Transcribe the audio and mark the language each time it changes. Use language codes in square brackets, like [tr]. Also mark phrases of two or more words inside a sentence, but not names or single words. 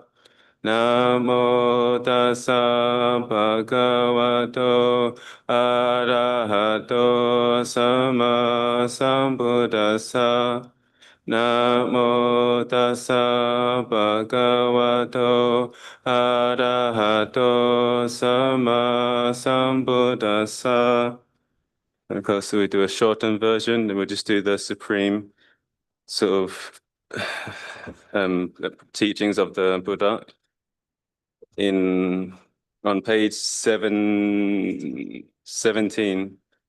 [pi] Namo tassa bhagavato arahato sama sambuddhassa. Namo tassa bhagavato arahato sama sambuddhassa. [en] And of course, we do a shortened version, then we'll just do the supreme sort of teachings of the Buddha on page 17.